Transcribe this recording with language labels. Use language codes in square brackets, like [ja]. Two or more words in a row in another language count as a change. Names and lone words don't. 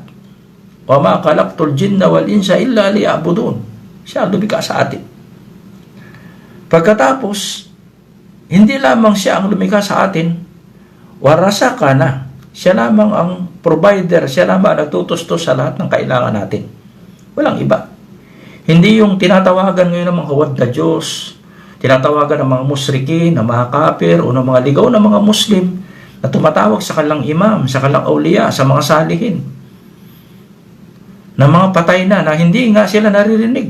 [ar] وما خلقت الجن والإنس إلا ليعبدون. [tl] Siya ang lumikha sa atin. Pagkatapos, hindi lamang siya ang lumikha sa atin, warasakana. Siya lamang ang provider, siya lamang ang nagtutustos sa lahat ng kailangan natin. Walang iba. Hindi yung tinatawagan ngayon ng mga huwad na Diyos, tinatawagan ng mga musrikin, ng mga kafir, o ng mga ligaw ng mga Muslim, na tumatawag sa kanilang imam, sa kanilang awliya, sa mga salihin, na mga patay na hindi nga sila naririnig.